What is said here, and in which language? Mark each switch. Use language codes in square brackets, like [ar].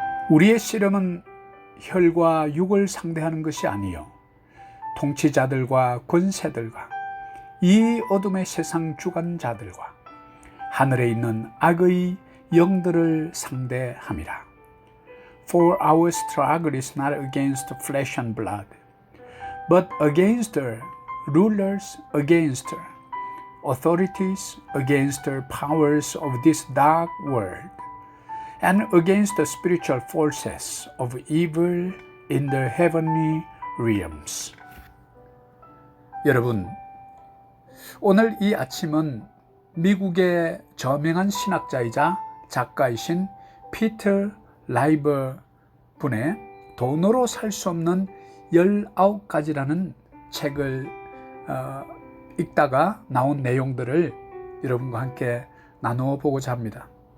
[ko] 우리의 씨름은 혈과 육을 상대하는 것이 아니요 통치자들과 권세들과 이 어둠의 세상 주관자들과 하늘에 있는 악의 영들을 상대함이라. [en] For our struggle is not against flesh and blood, but against the rulers, against authorities, against the powers of this dark world, and against the spiritual forces of evil in the heavenly realms. [ko] 여러분, 오늘 이 아침은 미국의 저명한 신학자이자 작가이신 피터 라이버 분의 돈으로 살 수 없는 19가지라는 책을 읽다가 나온 내용들을 여러분과 함께 나누어 보고자 합니다.